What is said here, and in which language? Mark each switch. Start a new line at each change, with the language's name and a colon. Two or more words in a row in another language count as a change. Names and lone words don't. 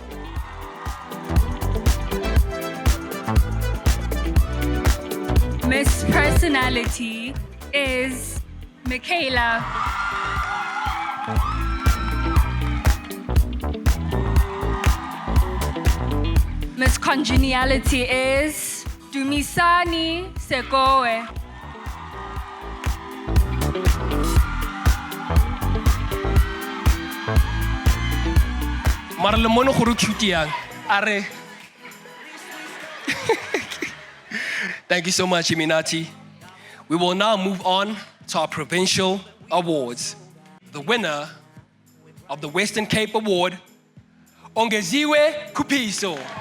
English: Miss Personality is Michaela. Miss Congeniality is Dumisani Sekoe.
Tswana: Mara le mono go re cute yang. Are.
English: Thank you so much, Iminati. We will now move on to our provincial awards. The winner of the Western Cape Award, Ongeziwe Kupiso.